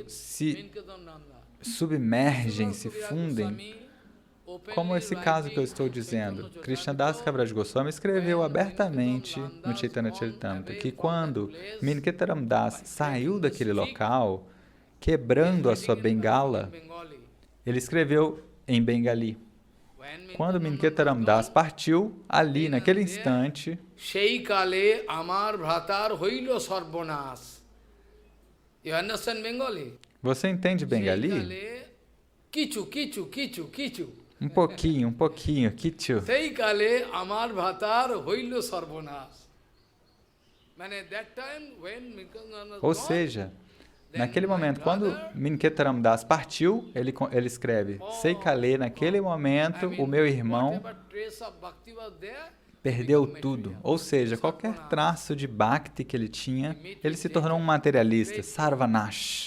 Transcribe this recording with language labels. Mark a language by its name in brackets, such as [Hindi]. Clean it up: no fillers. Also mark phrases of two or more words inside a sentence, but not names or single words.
[Portuguese] se submergem, se fundem, como esse caso que eu estou dizendo, Krishnadas Kaviraj Goswami escreveu abertamente no Chaitanya Charitamrita que quando Minketaram Das saiu daquele local, quebrando a sua bengala, ele escreveu em Bengali. Quando Minketaram Das partiu, ali, naquele instante, [Bangla] সেইকালে আমার ভ্রাতার হইল সর্বনাশ. [English] You understand Bengali? [Portuguese] Você entende Bengali? [Bangla] কিছু, কিছু, কিছু, কিছু. [Portuguese] Um pouquinho, Kichu. [Bangla] সেইকালে আমার ভ্রাতার হইল সর্বনাশ. [Portuguese] Ou seja, naquele momento, quando Minketaram Das partiu, ele escreve, Seikale, naquele momento, o meu irmão perdeu tudo. Ou seja, qualquer traço de Bhakti que ele tinha, ele se tornou um materialista, Sarvanash.